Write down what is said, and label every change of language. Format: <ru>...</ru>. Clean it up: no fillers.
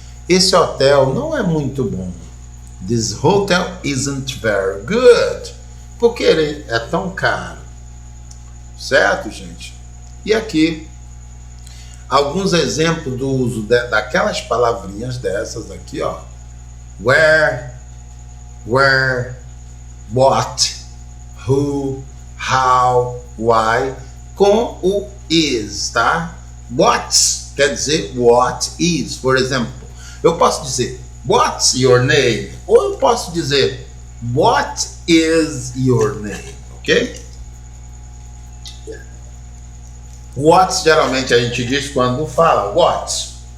<pt>Esse hotel não é muito bom.</pt> <en>This hotel isn't very good.</en> <pt>Por que ele é tão caro? Certo, gente? E aqui, alguns exemplos do uso daquelas palavrinhas dessas aqui, ó. Where, what, who, how, why, com o is, tá? What quer dizer what is. Por exemplo, eu posso dizer</pt> <en>what's your name?</en> <pt>Ou eu posso dizer</pt> <en>what is your name? Ok?</en> <pt>What geralmente a gente diz quando fala what.</pt>